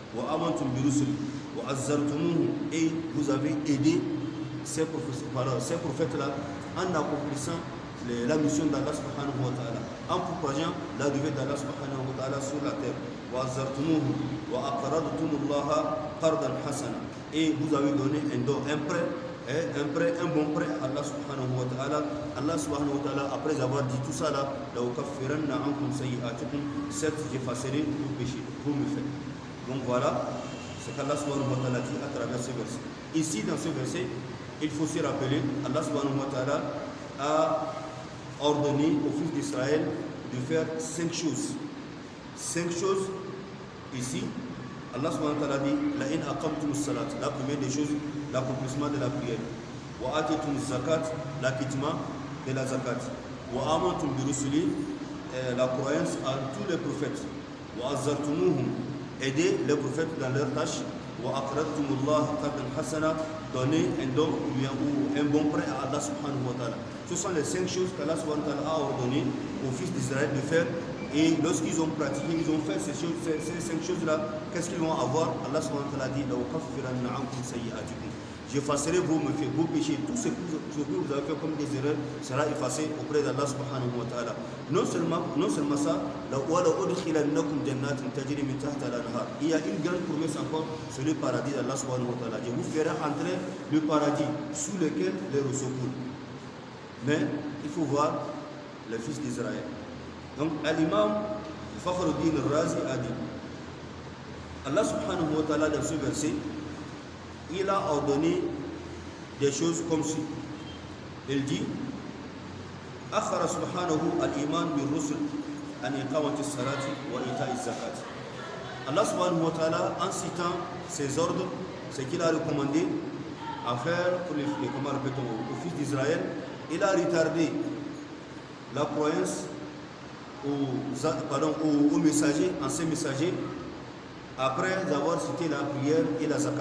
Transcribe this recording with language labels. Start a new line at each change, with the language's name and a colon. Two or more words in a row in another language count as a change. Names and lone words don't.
French: Et vous avez aidé ces prophètes-là en accomplissant la mission d'Allah
Arabic: سبحانه وتعالى,
French: en propageant l'arrivée d'Allah
Arabic: سبحانه وتعالى
French: sur la terre. Et vous avez donné un don, un bon prêt à Allah
Arabic: سبحانه وتعالى. الله سبحانه وتعالى,
French: après avoir dit tout ça là, certes j'effacerai vos péchés, vos méfaits. Donc voilà ce qu'Allah
Arabic: سبحانه وتعالى
French: dit à travers ce verset. Ici dans ce verset, il faut se rappeler, Allah
Arabic: سبحانه وتعالى
French: a ordonné aux fils d'Israël de faire 5 choses. 5 choses ici. Allah
Arabic: سبحانه وتعالى
French: dit
Arabic: لئن أقمتم الصلاة.
French: La première des choses, l'accomplissement de la prière.
Arabic: وآتيتم الزكاة,
French: l'acquittement de la zakat.
Arabic: وآمنتم برسلي,
French: la croyance en tous les prophètes. Wa azzartumuhum, aider les prophètes dans leurs tâches.
Arabic: وأقرضتم الله قرضا حسنا,
French: donner un don ou un bon prêt à Allah
Arabic: سبحانه وتعالى.
French: Ce sont les 5 choses qu'Allah
Arabic: سبحانه وتعالى
French: a ordonné aux fils d'Israël de faire. Et lorsqu'ils ont pratiqué, ils ont fait ces 5 choses-là, qu'est-ce qu'ils vont avoir? Allah
Arabic: سبحانه وتعالى
French: dit j'effacerai vos méfaits, vos péchés, tout ce que vous avez fait comme des erreurs sera effacé auprès d'Allah
Arabic: سبحانه وتعالى.
French: Non seulement ça, il y a une grande promesse encore sur le paradis d'Allah
Arabic: سبحانه وتعالى.
French: Je vous ferai entrer le paradis sous lequel les ruisseaux coulent. Mais il faut voir les fils d'Israël. Donc, l'imam Fakhruddin al-Razi a dit, Allah
Arabic: سبحانه وتعالى
French: dans ce verset, il a ordonné des choses comme ci. Il dit,
Arabic: أخر سبحانه الإيمان بالرسل عن إقامة الصلاة وإيتاء الزكاة. الله سبحانه وتعالى,
French: en citant ses ordres, ce qu'il a recommandé à faire pour aux fils d'Israël, il a retardé la croyance aux messagers, anciens messagers, après avoir cité la prière et la zakat.